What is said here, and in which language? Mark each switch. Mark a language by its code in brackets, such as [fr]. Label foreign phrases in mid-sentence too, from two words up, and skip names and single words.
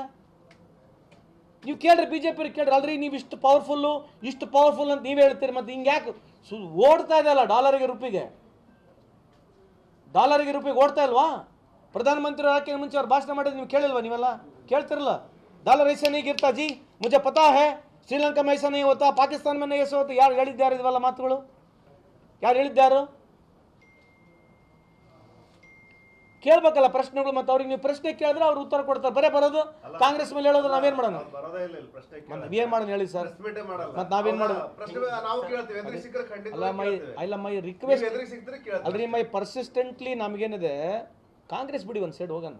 [kn] ನೀವು ಕೇಳ್ರಿ, BJP ಕೇಳ್ರಿ, ಅಲ್ರಿ ನೀವು ಇಷ್ಟು ಪವರ್ಫುಲ್ಲು ಅಂತ ನೀವೇ ಹೇಳ್ತೀರಿ, ಮತ್ತು ಹಿಂಗೆ ಯಾಕೆ ಓಡ್ತಾ ಇದೆ ಅಲ್ಲ ಡಾಲರಿಗೆ ರೂಪಿಗೆ ಓಡ್ತಾ ಇಲ್ವಾ? ಪ್ರಧಾನಮಂತ್ರಿ ಹಾಕಿ ಮುಂಚೆ ಅವ್ರು ಭಾಷಣ ಮಾಡಿದ್ರೆ ನೀವು ಕೇಳಿಲ್ವಾ? ನೀವೆಲ್ಲ ಕೇಳ್ತಿರಲ್ಲ. [hi] डॉलर ऐसा नहीं गिरता जी, मुझे पता है, श्रीलंका में ऐसा नहीं होता, पाकिस्तान में नहीं ऐसा होता. [kn] ಯಾರು ಹೇಳಿದ್ದಾರೆ ಇದೆಲ್ಲ ಮಾತುಗಳು? ಯಾರು ಹೇಳಿದ್ದಾರು? ಕೇಳಬೇಕಲ್ಲ ಪ್ರಶ್ನೆಗಳು. ಮತ್ತು ಅವ್ರಿಗೆ ನೀವು ಪ್ರಶ್ನೆ ಕೇಳಿದ್ರೆ ಅವ್ರು ಉತ್ತರ ಕೊಡ್ತಾರೆ. ಬರೋದು ಕಾಂಗ್ರೆಸ್ ಮೇಲೆ ಹೇಳೋದು ನಾವೇನು ಮಾಡೋಣ? ಏನು ಮಾಡೋಣ ಹೇಳಿ ಸರ್? ಮತ್ತು ನಾವೇನು ಮಾಡೋದು? ಅಲ್ಲ [en] my request [kn] ಅಲ್ರಿ, [en] my persistently [kn] ನಮಗೇನಿದೆ, ಕಾಂಗ್ರೆಸ್ ಬಿಡಿ ಒಂದು ಸೈಡ್ ಹೋಗೋಣ.